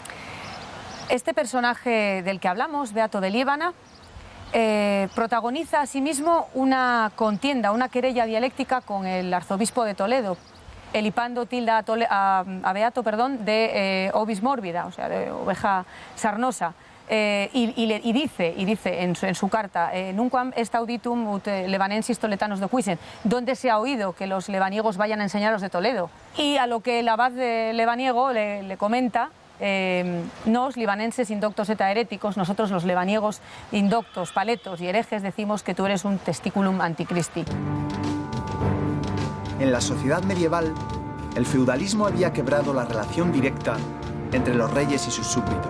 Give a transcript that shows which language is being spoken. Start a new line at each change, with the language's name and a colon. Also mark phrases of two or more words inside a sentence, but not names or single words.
Spanish: Este personaje del que hablamos, Beato de Liébana, protagoniza asimismo una contienda, una querella dialéctica con el arzobispo de Toledo. Elipando tilda a Beato de
Latin: ovis mórbida,
Spanish: o sea, de oveja sarnosa, y dice en su carta,
Latin: nunquam est auditum ut levanensis toletanos docuisen,
Spanish: ¿dónde se ha oído que los lebaniegos vayan a enseñar a los de Toledo? Y a lo que el abad de lebaniego le comenta,
Latin: nos, libanenses indoctos eta heréticos,
Spanish: nosotros los lebaniegos indoctos, paletos y herejes, decimos que tú eres un
Latin: testiculum anticristi.
Spanish: En la sociedad medieval, el feudalismo había quebrado la relación directa entre los reyes y sus súbditos.